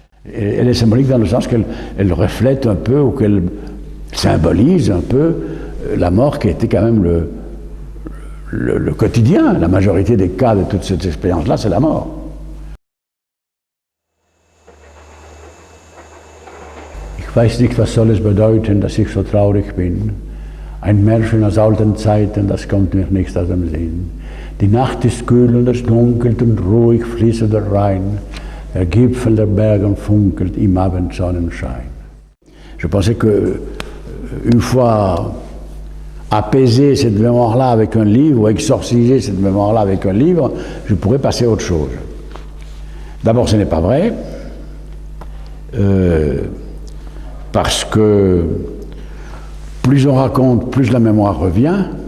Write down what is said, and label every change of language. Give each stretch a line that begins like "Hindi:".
French: Elle est symbolique dans le sens qu'elle reflète un peu, ou qu'elle symbolise un peu la mort qui était quand même le quotidien. La majorité des cas de toute cette expérience-là, c'est la mort.
German: Ich weiß nicht, was soll es bedeuten, dass ich so traurig bin. Ein Märchen aus alten Zeiten, das kommt mir nicht aus dem Sinn. Die Nacht ist kühl und es dunkelt und ruhig fließt der Rhein. Der Gipfel der Berge funkelt im Abendsonnenschein.
French: Je pensais que, une fois apaisé cette mémoire-là avec un livre, ou exorcisé cette mémoire-là avec un livre, je pourrais passer à autre chose. D'abord, ce n'est pas vrai. Parce que plus on raconte, plus la mémoire revient.